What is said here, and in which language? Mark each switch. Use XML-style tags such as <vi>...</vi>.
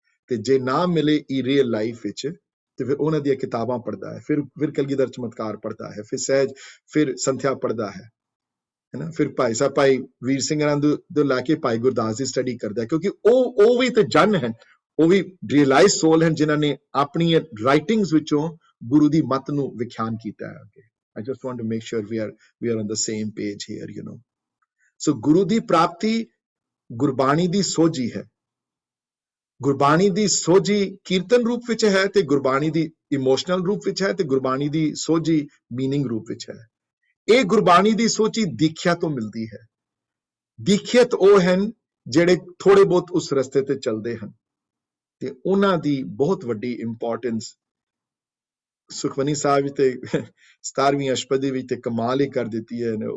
<pa>ਤੇ ਜੇ ਨਾ ਮਿਲੇ ਰੀਅਲ ਲਾਈਫ ਵਿੱਚ ਤੇ ਫਿਰ ਉਹਨਾਂ ਦੀਆਂ ਕਿਤਾਬਾਂ ਪੜ੍ਹਦਾ ਹੈ, ਫਿਰ ਕਲਗੀਧਰ ਚਮਤਕਾਰ ਪੜ੍ਹਦਾ ਹੈ, ਫਿਰ ਸਹਿਜ, ਫਿਰ ਸੰਥਿਆ ਪੜ੍ਹਦਾ ਹੈ ਨਾ, ਫਿਰ ਭਾਈ ਵੀਰ ਸਿੰਘ ਤੋਂ ਲੈ ਕੇ ਭਾਈ ਗੁਰਦਾਸ ਦੀ ਸਟੱਡੀ ਕਰਦਾ ਹੈ, ਕਿਉਂਕਿ ਉਹ ਵੀ ਤੇ ਜਨ ਹਨ, ਉਹ ਵੀ ਰੀਅਲਾਈਜ਼ ਸੋਲ ਹਨ ਜਿਨ੍ਹਾਂ ਨੇ ਆਪਣੀਆਂ ਰਾਈਟਿੰਗਸ ਵਿੱਚੋਂ ਗੁਰੂ ਦੀ ਮੱਤ ਨੂੰ ਵਿਖਿਆਨ ਕੀਤਾ ਹੈ ਅੱਗੇ।</pa> <en>I just want to make sure we are on the same page here, you know.</en> <pa>So ਗੁਰੂ ਦੀ ਪ੍ਰਾਪਤੀ ਗੁਰਬਾਣੀ ਦੀ ਸੋਝੀ ਹੈ। ਗੁਰਬਾਣੀ ਦੀ ਸੋਝੀ ਕੀਰਤਨ ਰੂਪ ਵਿੱਚ ਹੈ, ਤੇ ਗੁਰਬਾਣੀ ਦੀ ਇਮੋਸ਼ਨਲ ਰੂਪ ਵਿੱਚ ਹੈ, ਤੇ ਗੁਰਬਾਣੀ ਦੀ ਸੋਝੀ ਮੀਨਿੰਗ ਰੂਪ ਵਿੱਚ ਹੈ। ਇਹ ਗੁਰਬਾਣੀ ਦੀ ਸੋਝੀ ਦੀਖਿਆ ਤੋਂ ਮਿਲਦੀ ਹੈ। ਦੀਖਿਅਤ ਉਹ ਹਨ ਜਿਹੜੇ ਥੋੜੇ ਬਹੁਤ ਉਸ ਰਸਤੇ ਤੇ ਚੱਲਦੇ ਹਨ, ਤੇ ਉਹਨਾਂ ਦੀ ਬਹੁਤ ਵੱਡੀ ਇੰਪੋਰਟੈਂਸ ਸੁਖਮਨੀ ਸਾਹਿਬ ਤੇ 17ਵੀਂ ਅਸ਼ਟਪਦੀ ਵਿੱਚ ਤੇ ਕਮਾਲ ਹੀ ਕਰ ਦਿੱਤੀ ਹੈ।</pa>